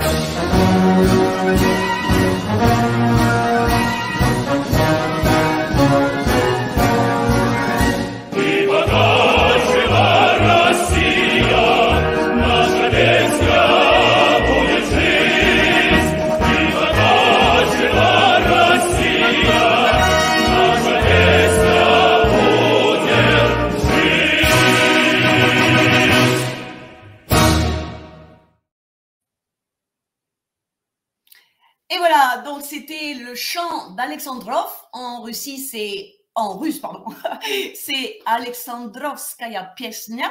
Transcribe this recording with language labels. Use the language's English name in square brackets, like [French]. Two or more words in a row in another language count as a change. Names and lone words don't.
[Russian] И пока жива Россия, наша песня будет жить. И пока жива Россия, наша песня будет жить. [French] Et voilà, donc c'était le chant d'Alexandrov. En Russie, c'est en russe, pardon, c'est Alexandrovskaya Piesnia.